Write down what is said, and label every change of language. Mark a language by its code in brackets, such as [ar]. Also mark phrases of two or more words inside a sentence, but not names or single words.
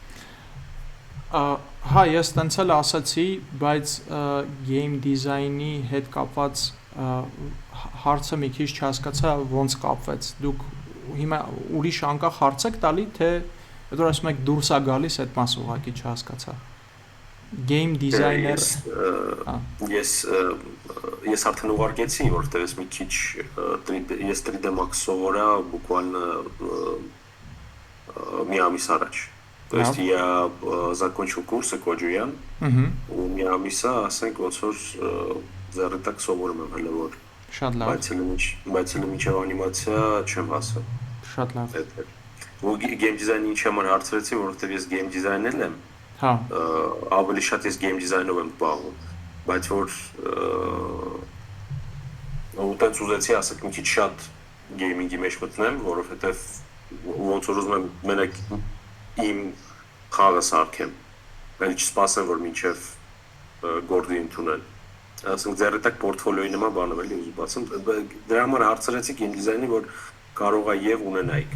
[hy] Հա, ես տենց էլ ասացի, բայց [en] game design-ի [hy] հետ կապված հարցը մի քիչ չհասկացա ոնց կապվեց։ Դուք հիմա ուրիշ անկախ հարց եք տալի, թե դուք ասում եք դուրս է գալիս այդ մասը ուղղակի չհասկացա։ [en] game designer [hy] ես արդեն ուղարկեցի, որտեղ ես մի քիչ ես 3D Max սովորա բուկվալնը մի ամիս առաջ. [ru] То есть я закончил курсы Коджуян, [hy] ու մի ամիսա, ասենք, ոնց որ ձեռնտակ սովորում եմ հələ որ. Շատ լավ. Բայց էլ մինչև անիմացիա չեմ հասել։ Շատ լավ։ Ու [en] game design-ի [hy] ինչ համար հարցրեցի, որովհետև ես [en] game designer [hy] եմ։ Հա։ Ավելի շատ ես [en] game design-ով [hy] եմ զբաղվում, բայց որ ու տենց ուզեցի ասեք մի քիչ շատ gaming-ի մեջ մտնեմ, որովհետև ոնց որ ուզում եմ մենակ իմ խաղը սարքեմ, այլ չսպասեմ, որ մինչև գործի ընդունել։ Ասենք ձեռնտակ պորտֆոլիոյի նման բան եմ էլի ուզում բացեմ, դրա համար հարցրեցի [en] game design-ի, [hy] որ կարող է եւ ունենայիք։